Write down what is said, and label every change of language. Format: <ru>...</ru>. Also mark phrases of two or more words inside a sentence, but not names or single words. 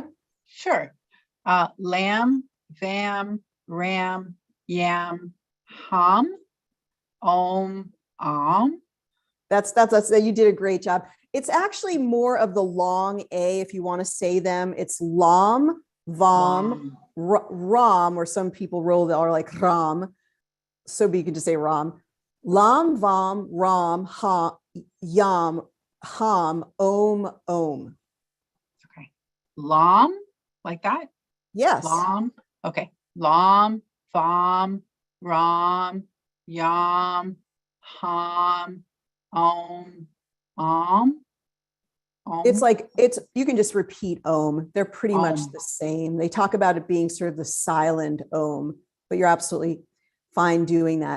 <en>Sure. Lam,</en> <sa>वं, रं, यं, हं, ॐ, ॐ.</sa> <en>That's you did a great job. It's actually more of the long A if you want to say them. It's</en> <sa>लं, वं, रं,</sa> <en>or some people roll the R like Ram. So you can just say Ram.</en> <sa>लं, वं, रं, ह, यं, हं, ॐ, ॐ.</sa> <en>Okay. Lam, like that? Yes. Lam. Okay. Lam,</en> <sa>वं, रं, यं, हं, ॐ, ॐ.</sa> <en>It's like, you can just repeat Om. They're pretty much the same. They talk about it being sort of the silent Om, but you're absolutely fine doing that.</en>